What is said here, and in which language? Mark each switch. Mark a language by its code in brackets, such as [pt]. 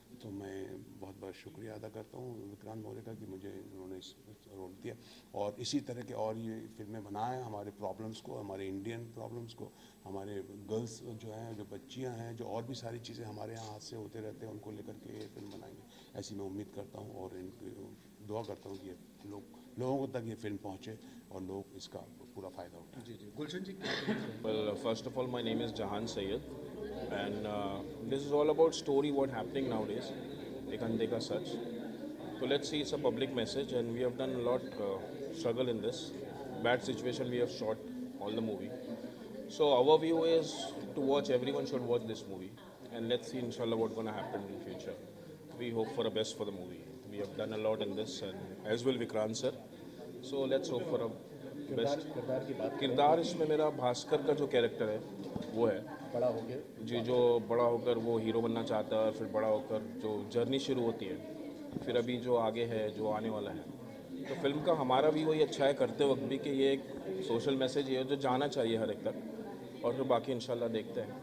[hi] तो मैं बहुत बहुत शुक्रिया अदा करता हूँ विक्रांत मोरे का कि मुझे उन्होंने इस रोल दिया, और इसी तरह के और ये फिल्में बनाएं, हमारे प्रॉब्लम्स को, हमारे इंडियन प्रॉब्लम्स को, हमारे गर्ल्स जो हैं, जो बच्चियाँ हैं, जो और भी सारी चीज़ें हमारे यहाँ हाथ से होते रहते हैं, उनको लेकर के ये फिल्म बनाएंगे, ऐसी मैं उम्मीद करता हूँ। और इनकी दुआ करता हूँ कि ये लोगों तक ये फिल्म पहुँचे और लोग इसका पूरा फ़ायदा उठाएं। जी जी, गुलशन जी। [en] Well, first of all, my name is Jahan Sayyed, and this is all about story what happening nowadays. [hi] एक अंधे का सच. [en] So let's see, it's a public message, and we have done a lot struggle in this bad situation. We have shot all the movie. So our view is to watch. Everyone should watch this movie, and let's see, inshallah, what's gonna happen in future. We hope for the best for the movie. We have done a lot in this, and as will Vikrant sir. So let's hope for a [hi] best. किरदार इसमें मेरा भास्कर का जो character है वो है, बड़ा हो गया जी, जो बड़ा होकर वो हीरो बनना चाहता है, और फिर बड़ा होकर जो जर्नी शुरू होती है, फिर अभी जो आगे है, जो आने वाला है। तो फिल्म का हमारा भी वही अच्छा है करते वक्त भी कि ये एक सोशल मैसेज है जो जाना चाहिए हर एक तक, और फिर बाकी इंशाल्लाह देखते हैं।